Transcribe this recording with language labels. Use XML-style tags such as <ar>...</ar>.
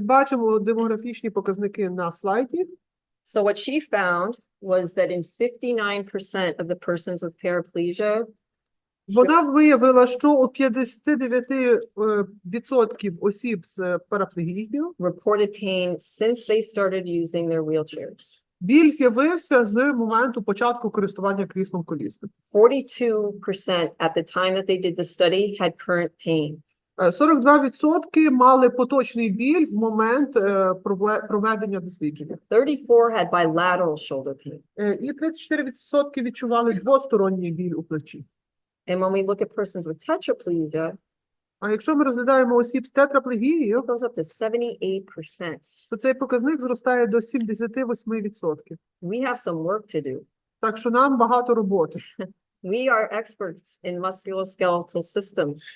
<uk>Бачимо демографічні показники на слайді.</uk> <en>So what she found was that in 59% of the persons with paraplegia,</en> <uk>Вона виявила, що у 59% осіб з параплегією</uk> <en>reported pain since they started using their wheelchairs.</en> <uk>біль з'явився з моменту початку користування кріслом колісним.</uk> <en>42% at the time that they did the study had current pain.</en> <uk>42% мали поточний біль в момент проведення дослідження.</uk> <en>34 had bilateral shoulder pain.</en> <uk>І 34% відчували двосторонній біль у плечі.</uk> <en>And when we look at persons with tetraplegia,</en> <uk>А якщо ми розглядаємо осіб з тетраплегією,</uk> <en>it goes up to 78%.</en> <uk>то цей показник зростає до 78%.</uk> <en>We have some work to do.</en> <uk>Так що нам багато роботи.</uk> <en>We are experts in musculoskeletal systems.</en>